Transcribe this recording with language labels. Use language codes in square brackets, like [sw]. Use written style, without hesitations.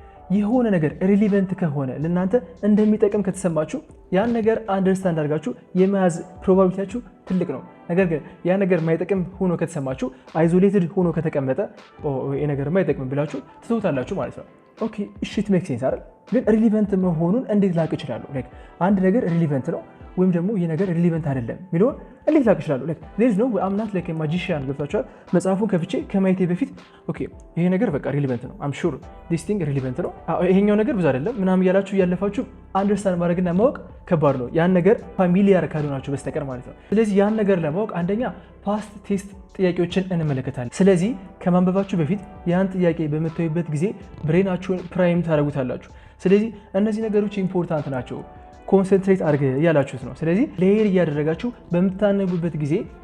[am] የሆነ ነገር ሪሊቨንት ከሆነ ለእናንተ እንደሚጠቅም ከተሰማችሁ ያን ነገር አንደርስታንድ አድርጋችሁ የመያዝ ፕሮባቢሊቲያችሁ ትልቅ ነው። ነገር ግን ያ ነገር የማይጠቅም ሆኖ ከተሰማችሁ አይዞሌትድ ሆኖ ከተቀመጠ ይሄ ነገር የማይጠቅም ብላችሁ ትተውታላችሁ ማለት ነው። ኦኬ እሺ [en] ኢት ሜክ ሴንስ [am] አይደል? ግን ሪሊቨንት መሆኑን እንዴት ላቅ እችላለሁ? ላይክ አንድ ነገር ሪሊቨንት ነው ወይም ደግሞ ይሄ ነገር ሪሊቨንት አይደለም የሚለውን እንዴት ላቅ እችላለሁ? ላይክ [en] there is no way I'm not like a magician [am] ገብታችኋል? መጽሐፉን ከፍቼ ከማየቴ በፊት ኦኬ ይሄ ነገር በቃ ሪሊቨንት ነው [en] I'm sure this thing [am] ሪሊቨንት ነው ይሄኛው ነገር ብዙ አይደለም ምናምን እያላችሁ እያለፋችሁ አንደርስታንድ ማድረግና ማወቅ ከባድ ነው። ያን ነገር ፋሚሊያር ካልሆናችሁ በስተቀር ማለት ነው። ስለዚህ ያን ነገር ለማወቅ አንደኛ ፓስት ቴስት ጥያቄዎችን እንመለከታለን። ስለዚህ ከማንበባችሁ በፊት ያን ጥያቄ በምታዩበት ጊዜ ብሬናችሁን ፕራይም ታደርጉታላችሁ። ስለዚህ እነዚህ ነገሮች ኢምፖርታንት ናቸው ኮንሰንትሬት አድርገ ያላችሁት ነው። ስለዚህ ሌየር እያደረጋችሁ በምታነቡበት ጊዜ